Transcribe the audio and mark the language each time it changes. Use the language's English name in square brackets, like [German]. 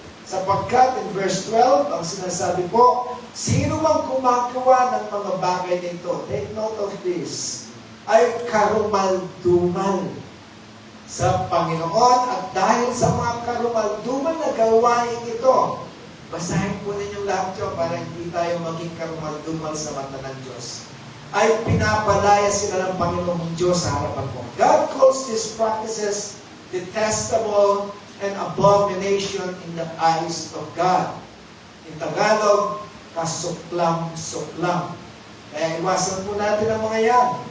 [Filipino] Sapagkat in verse 12, ang sinasabi po, sino mang gumagawa ng mga bagay nito, [English] take note of this, [Filipino] ay karumaldumal sa Panginoon, at dahil sa mga karumaldumal na gawain ito, basahin po ninyong lahat yun para hindi tayo maging karumaldumal sa mata ng Diyos, ay pinapalaya sila ng Panginoong Diyos sa harapan mo. [English] God calls these practices detestable and abomination in the eyes of God. In Tagalog, kasuklam-suklam. [Filipino] Kaya iwasan po natin ang mga yan.